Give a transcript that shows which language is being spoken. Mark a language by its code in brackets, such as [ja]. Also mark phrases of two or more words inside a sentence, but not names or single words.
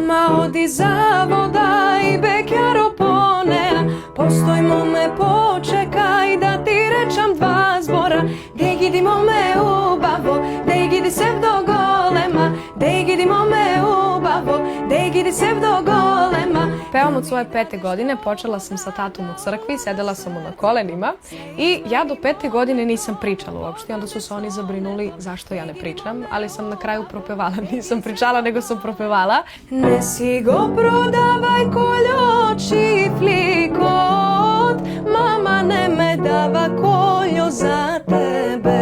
[mk] оди завода и бекјаро понеа, постој моме почекај да ти речам два збора. Деј гиди моме убаво, деј гиди сев до голема, деј гиди моме убаво, деј гиди сев до голема. [sr] Певам од своje 5 године, почела sam sa tatom u crkvi, sedela sam mu na kolenima i ja do 5 godine nisam pričala uopšte. Onda su se oni zabrinuli zašto ja ne pričam, ali sam na kraju propevala. Nisam pričala, nego sam propevala. [mk] Не си го продавај Кољо чифликот, мама не ме дава Кољо за тебе.